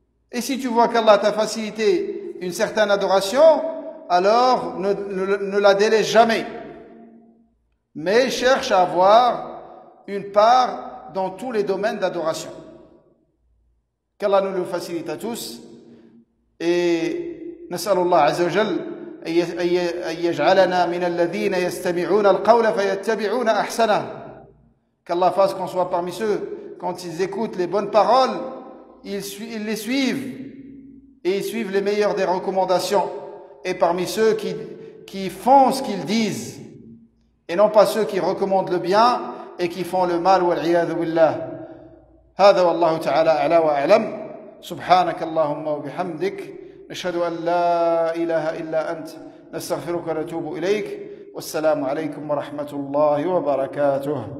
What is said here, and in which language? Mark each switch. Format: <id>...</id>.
<fr>Et si tu vois qu'Allah t'a facilité une certaine adoration, alors ne la délaisse jamais. Mais cherche à avoir une part dans tous les domaines d'adoration. Qu'Allah nous le facilite à tous.</fr> <ar>Et نسأل الله عز وجل أن يجعلنا من الذين يستمعون القول فيتبعون أحسنه.</ar> <fr>Qu'Allah fasse qu'on soit parmi ceux, quand ils écoutent les bonnes paroles, ils les suivent. Et ils suivent les meilleures des recommandations. Et parmi ceux qui font ce qu'ils disent. Et non pas ceux qui recommandent le bien et qui font le mal.</fr> <ar>والعياذ بالله. هذا والله تعالى أعلى وأعلم. سبحانك اللهم وبحمدك نشهد أن لا إله إلا أنت نستغفرك ونتوب إليك والسلام عليكم ورحمة الله وبركاته.</ar>